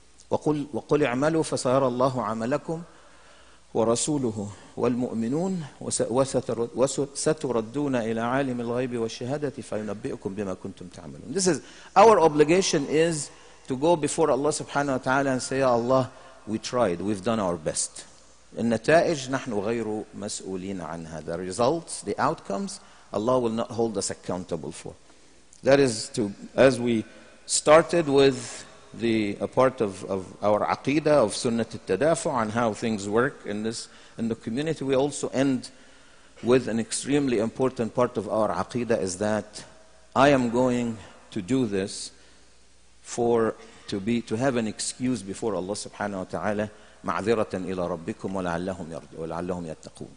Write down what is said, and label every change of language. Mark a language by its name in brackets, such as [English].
[Arabic] وَقُلْ اعْمَلُوا فَسَيَرَى اللَّهُ عَمَلَكُمْ وَرَسُولُهُ وَالْمُؤْمِنُونَ وَسَتُرَدُّونَ إِلَى عَالِمِ الْغَيْبِ وَالشَّهَادَةِ فَيُنَبِّئُكُم بِمَا كُنتُمْ تَعْمَلُونَ. [English] This is, our obligation is to go before Allah subhanahu wa ta'ala and say, Ya Allah, we tried, we've done our best. [Arabic] النتائج نحن غير مسؤولين عنها. [English] The results, the outcomes, Allah will not hold us accountable for. That is to, as we started with a part of our aqidah of sunnat al-tadafu and how things work in the community, we also end with an extremely important part of our aqidah, is that I am going to do this to have an excuse before Allah subhanahu wa ta'ala, [Arabic] معذرة إلى ربكم ولعلهم يتقون.